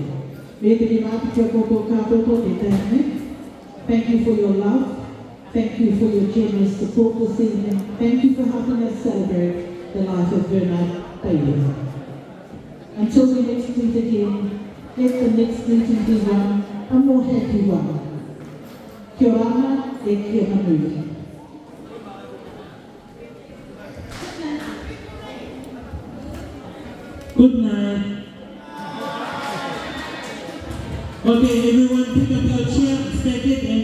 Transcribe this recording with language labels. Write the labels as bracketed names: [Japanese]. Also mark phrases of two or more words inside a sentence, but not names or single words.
[English] Thank you for your love. Thank you for your generous support this evening. Thank you for helping us celebrate the life of Bernard Tairea. Until we next meet again, let the next meeting be one, a more happy one. [Māori] Kia ora e kia manui. [English] Good night. Okay, everyone pick up your chair, step it